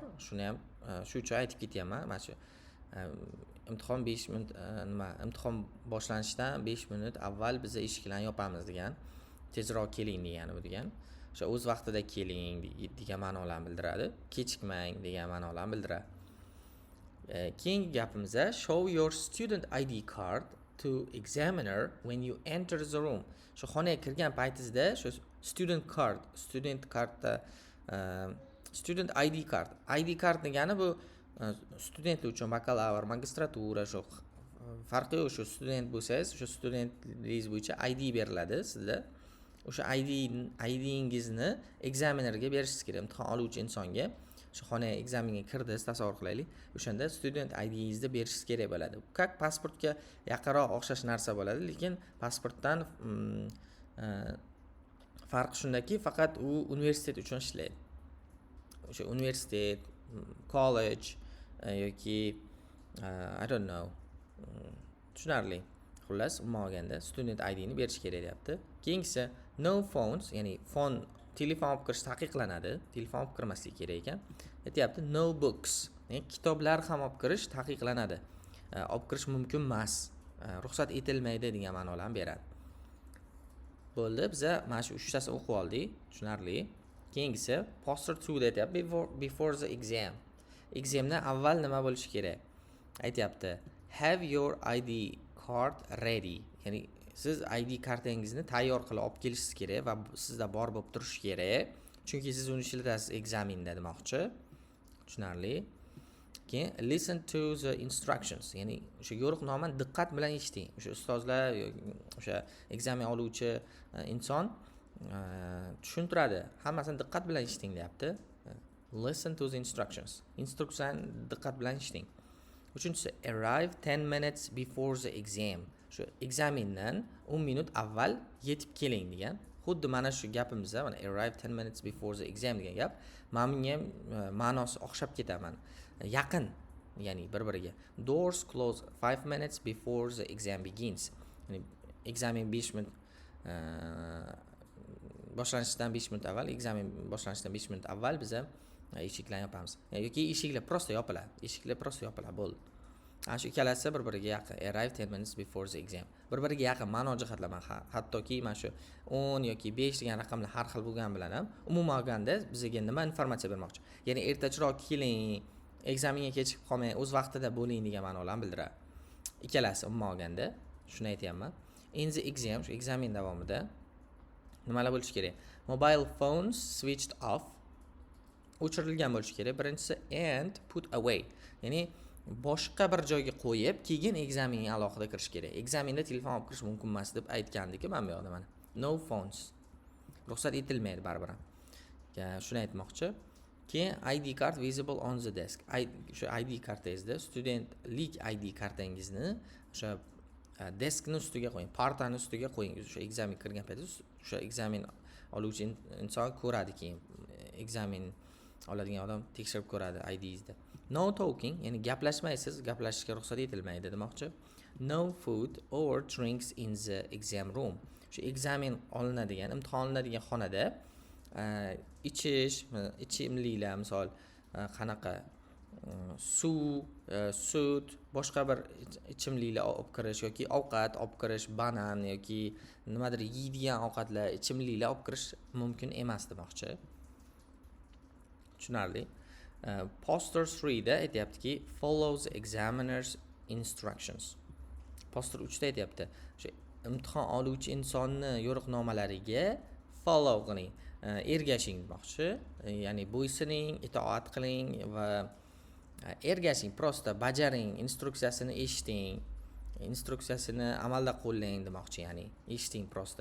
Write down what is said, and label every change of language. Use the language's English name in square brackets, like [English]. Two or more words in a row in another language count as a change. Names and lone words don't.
[Uzbek] Shuni ham shu uchun aytib ketyapman. Mana shu imtihon 5 minut imtihon boshlanishidan 5 minut avval biz eshiklarni yopamiz degan. Tezroq keling degani bu degan. O'sha o'z vaqtida keling degan ma'nolarni bildiradi. Kechikmang degan ma'nolarni bildiradi. Keyingi gapimizda [English] show your student ID card to examiner when you enter the room. [Uzbek] Shu xonaga kirgan paytingizda shu [English] student cardda student ID card. ID card [Uzbek] degani bu studentlar uchun bakalavr, magistratura shu farqi yo'q. Shu student bo'lsangiz, shu studentligingiz bo'yicha ID beriladi sizda. O'sha IDingizni examinerga berishingiz kerak. Imtihon oluvchi insonga shu xonaga ekzamenga kirdingiz, tasavvur qilaylik. O'shanda student IDingizni berishingiz kerak bo'ladi. Как pasportga yaqinroq o'xshash narsa bo'ladi, lekin pasportdan farqi shundaki, faqat u universitet uchun ishlaydi. O'sha universitet, college yoki [English] I don't know. [Uzbek] Tushunarli. Xullas, umuman olganda [English] student IDni [Uzbek] berish kerak deyapti. Keyingisi [English] no phones, [Uzbek] ya'ni telefon olib kirish taqiqlanadi. Telefon olib kirmaslik kerak ekan. Aytyapti [English] no books, [Uzbek] ya'ni kitoblar ham olib kirish taqiqlanadi. Olib kirish mumkin emas, ruxsat etilmaydi degan ma'nolarni beradi. Bo'ldi, biz mana shu 3 tasini o'qib oldik. Tushunarli. Keyingisi poster 2 deyapti [English] before the exam. [Uzbek] Examdan avval nima bo'lishi kerak? [English] Aytyapti have your ID card ready. [Uzbek] Ya'ni siz ID kartangizni tayyor qilib olib kelishingiz kerak va sizda bor bo'lib turishi kerak. Chunki siz uni ishlatasiz ekzaminda demoqchi. Tushunarli. [English] Keyin listen to the instructions. [Uzbek] Ya'ni o'sha yo'riqnomani diqqat bilan eshiting. O'sha ustozlar, o'sha ekzamen oluvchi inson tushuntiradi. Hammasini diqqat bilan eshiting deyapti. [English] Listen to the instructions. [Uzbek] Instruksiyani diqqat bilan eshiting. Uchinchisi [English] arrive 10 minutes before the exam. [Uzbek] Shu ekzamendan 10 minut avval yetib keling degan. Xuddi mana shu gapimizda, mana [English] arrive 10 minutes before the exam [Uzbek] degan gap, men bunga ma'nosi o'xshab ketaman. Yaqin, ya'ni bir-biriga. [English] Doors close 5 minutes before the exam begins. [Uzbek] Ya'ni ekzamen 5 minut boshlanishidan 5 minut avval, ekzamen boshlanishidan 5 minut avval biz eshiklarni yopamiz. Yoki eshiklar prosta yopiladi. Eshiklar prosta yopiladi, bo'ldi. Ana shu ikkalasi bir-biriga yaqin. [English] Arrive 10 minutes before the exam. [Uzbek] Bir-biriga yaqin ma'no jihatlaman. Hattoki mana shu 10 yoki 5 degan raqamlar har xil bo'lgani bilan ham umuman olganda bizga nima informatsiya bermoqchi? Ya'ni ertachiroq keling, ekzamenga kechikib qolmang, o'z vaqtida bo'ling degan ma'nolarni bildiradi. Ikkalasi umuman olganda shuni aytayapman. [English] In the exam, [Uzbek] shu ekzamen davomida nimalar bo'lishi kerak? [English] Mobile phones switched off. [Uzbek] O'chirilgan bo'lishi kerak. [English] Birinchisi and put away. [Uzbek] Ya'ni boshqa bir joyga qo'yib, keyin ekzamenga alohida kirish kerak. Ekzamenda telefon olib kirish mumkin emas deb aytgandik mana bu yoqda mana. [English] No phones. [Uzbek] Ruxsat etilmaydi baribir ham. Shuni aytmoqchi. Keyin [English] ID card visible on the desk. [Uzbek] Shu ID kartangizda studentlik ID kartangizni o'sha deskni ustiga qo'ying, partani ustiga qo'ying. O'sha ekzamen kirgan paytda o'sha ekzamen oluvchi inson ko'radi, keyin ekzamen oladigan odam tekshirib ko'radi IDingizda. [English] No talking, [Uzbek] ya'ni gaplashmaysiz, gaplashishga ruxsat etilmaydi demoqchi. [English] No food or drinks in the exam room. [Uzbek] Shu ekzamen olinadigan, imtihon olinadigan xonada ichimliklar, misol qanaqa suv, sut, boshqa bir ichimliklar olib kirish yoki ovqat olib kirish, banan yoki nimadir yeydigan ovqatlar, ichimliklar olib kirish mumkin emas demoqchi. Tushunarli. Poster 3 da aytayaptiki [English] follows examiner's instructions. [Uzbek] Poster 3 da aytayapti, o'sha imtihon oluvchi insonni yo'riqnomalariga follow qiling, ergashing demoqchi. Ya'ni bo'ysuning, itoat qiling va ergashing, prosta bajaring, instruksiyasini eshiting. instruksiyasini amalda qo'llang demoqchi, ya'ni eshiting prosta.